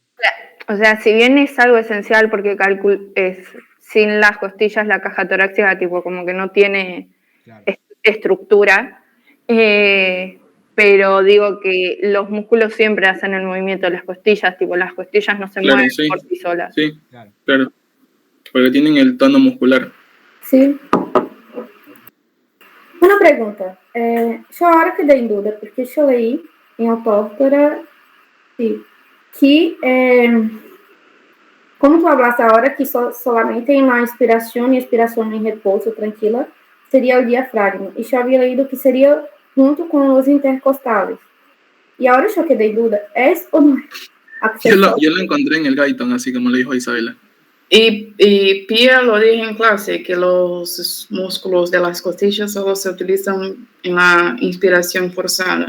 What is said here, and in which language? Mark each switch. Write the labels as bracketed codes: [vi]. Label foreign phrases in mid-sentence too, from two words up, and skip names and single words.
[es] O sea, si bien es algo esencial porque sin las costillas la caja torácica tipo como que no tiene estructura, pero digo que los músculos siempre hacen el movimiento de las costillas, tipo las costillas no se mueven por sí solas. Sí, claro, porque tienen el tono muscular. Sí. [pt] Uma pergunta. Eu agora quedei em dúvida, porque eu leí em autóctora, sí, que, como [es] tu hablaste [pt] agora, que solamente em uma inspiração e expiração em repouso tranquila seria o diafragma. E eu havia leído que seria junto com os intercostales. [es] Y ahora yo quedé en duda, ¿es o no es? Yo lo encontré en el Gaiton, así como lo dijo Isabela. Y Pia lo dije en clase, que los músculos de las costillas solo se utilizan en la inspiración forzada.